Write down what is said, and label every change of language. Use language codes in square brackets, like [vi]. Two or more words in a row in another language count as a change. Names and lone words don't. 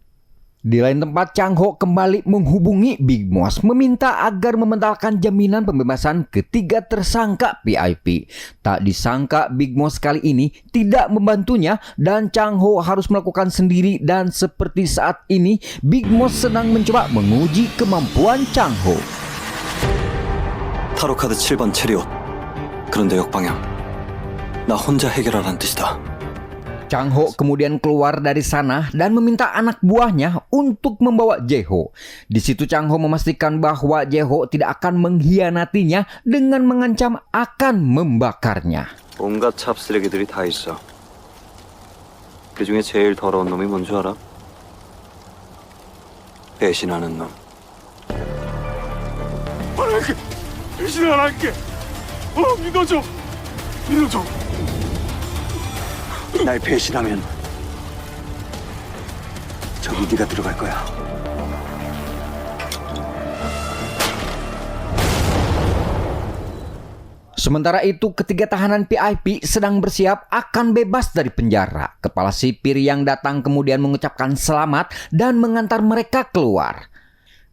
[id] Di lain tempat, Chang Ho kembali menghubungi Big Moss meminta agar membatalkan jaminan pembebasan ketiga tersangka VIP. Tak disangka Big Moss kali ini tidak membantunya dan Chang Ho harus melakukan sendiri, dan seperti saat ini Big Moss sedang mencoba menguji kemampuan Chang Ho. [ko] 타로 카드 7번 체리옷. 그런데 역방향. 나 혼자 해결하라는 뜻이다. [id] Chang Ho kemudian keluar dari sana dan meminta anak buahnya untuk membawa Jae-ho. Di situ Chang Ho memastikan bahwa Jae-ho tidak akan mengkhianatinya dengan mengancam akan membakarnya. [ko] 온갖 찹쓰레기들이 다 있어. 그 중에 제일 더러운 놈이 뭔 줄 알아? 배신하는 놈. 배신 안 할게. 믿어줘. 믿어줘. 날 배신하면 저기 네가 들어갈 거야. [id] Sementara itu, ketiga tahanan VIP sedang bersiap akan bebas dari penjara. Kepala sipir yang datang kemudian mengucapkan selamat dan mengantar mereka keluar.